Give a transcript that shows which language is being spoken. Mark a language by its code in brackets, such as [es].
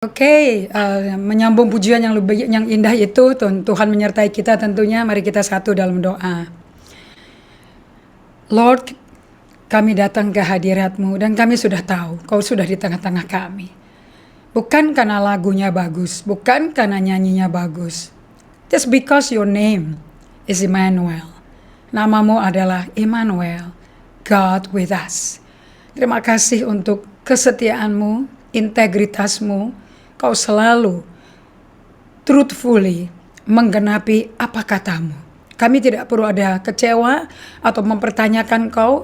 [id] Oke, menyambung pujian yang indah itu, Tuhan menyertai kita tentunya. Mari kita satu dalam doa. Lord, kami datang ke hadirat-Mu dan kami sudah tahu Kau sudah di tengah-tengah kami. Bukan karena lagunya bagus, bukan karena nyanyinya bagus. [en] Just because your name is Emmanuel. [id] Namamu adalah Emmanuel, [en] God with us. [id] Terima kasih untuk kesetiaan-Mu, integritas-Mu. Kau selalu truthfully menggenapi apa kata-Mu. Kami tidak perlu ada kecewa atau mempertanyakan Kau.